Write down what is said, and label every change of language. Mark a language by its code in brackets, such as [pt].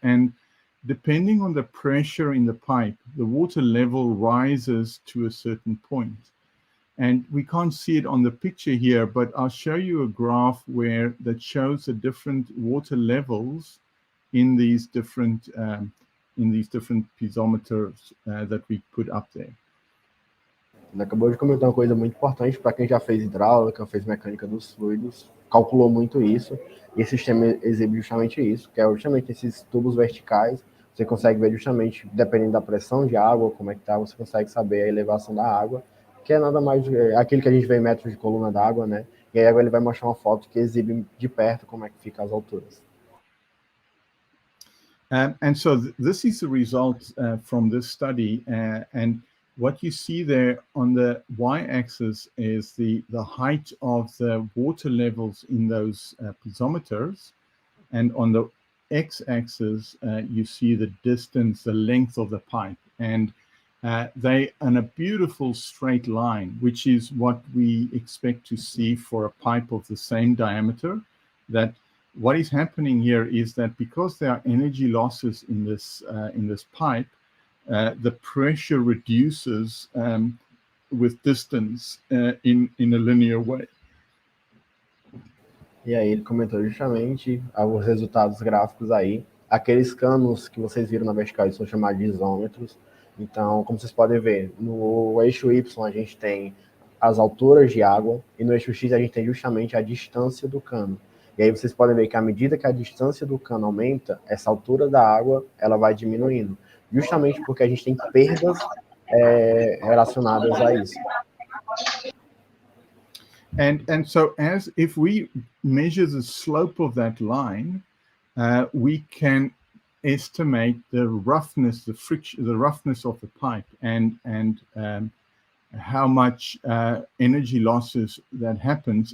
[en] And depending on the pressure in the pipe, the water level rises to a certain point. And we can't see it on the picture here, but I'll show you a graph that shows the different water levels in these different piezometers that we put up there. [pt] Ele acabou de comentar uma coisa muito importante para quem já fez hidráulica, fez mecânica dos fluidos, calculou muito isso, e esse sistema exibe justamente isso, que é justamente esses tubos verticais. Você consegue ver justamente, dependendo da pressão de água, como é que tá, você consegue saber a elevação da água, que é nada mais aquilo que a gente vê em metros de coluna d'água, né? E aí agora ele vai mostrar uma foto que exibe de perto como é que fica as alturas. [en] And so this is the result from this study, and what you see there on the y-axis is the height of the water levels in those piezometers, and on the x-axis you see the distance, the length of the pipe, and they in a beautiful straight line, which is what we expect to see for a pipe of the same diameter. That what is happening here is that because there are energy losses in this pipe, the pressure reduces with distance in a linear way. [pt] E aí ele comentou justamente os resultados gráficos aí. Aqueles canos que vocês viram na vertical são chamados de isômetros. Então, como vocês podem ver, no eixo Y a gente tem as alturas de água e no eixo X a gente tem justamente a distância do cano. E aí vocês podem ver que à medida que a distância do cano aumenta, essa altura da água ela vai diminuindo. Justamente porque a gente tem perdas relacionadas a isso. [en] And so as if we measure the slope of that line, we can estimate the roughness, the friction, the roughness of the pipe, and how much energy losses that happens.